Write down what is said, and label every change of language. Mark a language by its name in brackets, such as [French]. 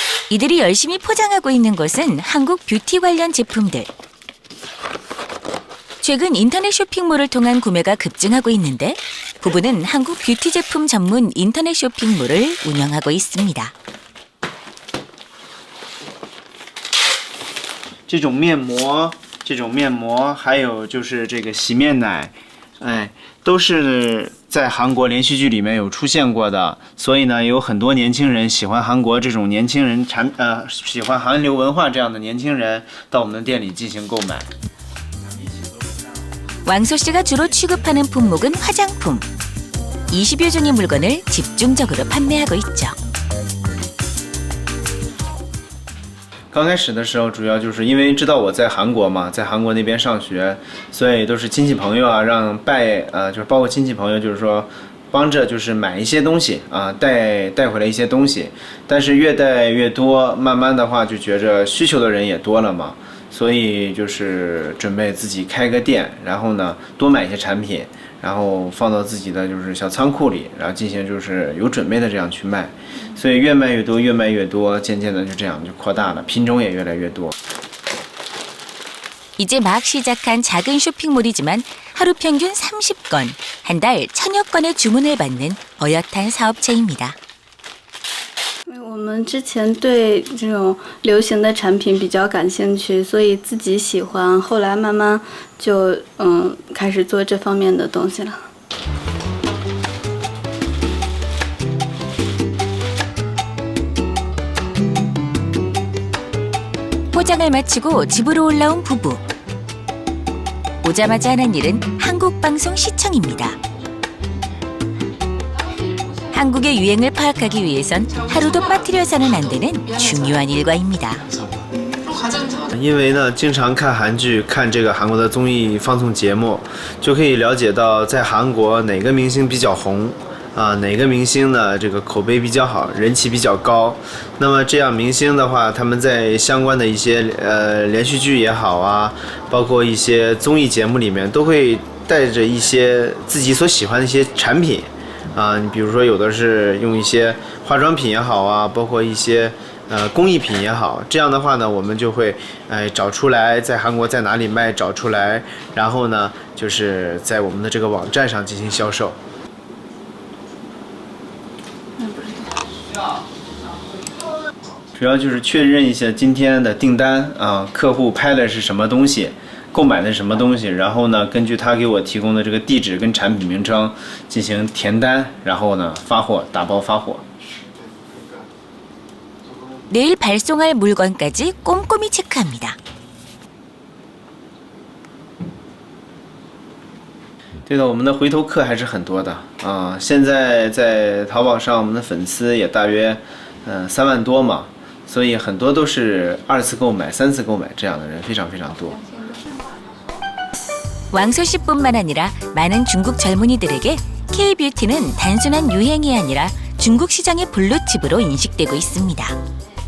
[Korean] 이들이 열심히 포장하고 있는 것은 한국 뷰티 관련 제품들. 최근 인터넷 쇼핑몰을 통한 구매가 급증하고 있는데 부부는 한국 뷰티 제품 전문 인터넷 쇼핑몰을 운영하고 있습니다. [Chinese] 这种面膜，还有就是这个洗面奶，都是在韩国连续剧里面有出现过的，所以呢，有很多年轻人喜欢韩国这种年轻人喜欢韩流文化这样的年轻人到我们的店里进行购买。 [Korean] 왕소 씨가 주로 취급하는 품목은 화장품. 20여 종의 물건을 집중적으로 판매하고 있죠. [Chinese] 刚开始的时候，主要就是因为知道我在韩国嘛，在韩国那边上学，所以都是亲戚朋友啊，就是包括亲戚朋友，就是说帮着就是买一些东西啊，带回来一些东西。但是越带越多，慢慢的话就觉着需求的人也多了嘛，所以就是准备自己开个店，然后呢多买一些产品，然后放到自己的就是小仓庫里，然后进行就是有准备的这样去卖。所以越卖越多，越卖越多，渐渐的就这样就扩大了，品种也越来越多。 [Korean] 이제 막 시작한 작은 쇼핑몰이지만 하루 평균 30건, 한 달 1000여 건의 주문을 받는 어엿한 사업체입니다. [Chinese] 我们之前对这种流行的产品比较感兴趣，所以自己喜欢，后来慢慢就开始做这方面的东西了。 [Korean] 포장을 마치고 집으로 올라온 부부. 오자마자 하는 일은 한국 방송 시청입니다. 한국의 유행을 파악하기 위해선 하루도 빠뜨려서는 안 되는 중요한 일과입니다. [Chinese] 因为呢，经常看韩剧，看这个韩国的综艺放送节目，就可以了解到在韩国哪个明星比较红，哪个明星呢这个口碑比较好，人气比较高。那么这样明星的话，他们在相关的一些连续剧也好啊，包括一些综艺节目里面，都会带着一些自己所喜欢的一些产品，你比如说有的是用一些化妆品也好啊，包括一些工艺品也好，这样的话呢，我们就会找出来在韩国在哪里卖，找出来，然后呢，就是在我们的这个网站上进行销售。主要就是确认一下今天的订单客户拍的是什么东西，购买的是什么东西，然后呢，根据他给我提供的这个地址跟产品名称进行填单，然后呢发货，打包发货。 [Korean] 내일 발송할 물건까지 꼼꼼히 체크합니다. [Chinese] 对的，我们的回头客还是很多的现在在淘宝上，我们的粉丝也大约3万多嘛，所以很多都是2次购买、3次购买这样的人非常非常多。 [Korean] 왕소 씨뿐만 아니라 많은 중국 젊은이들에게 K-뷰티는 단순한 유행이 아니라 중국 시장의 블루칩으로 인식되고 있습니다.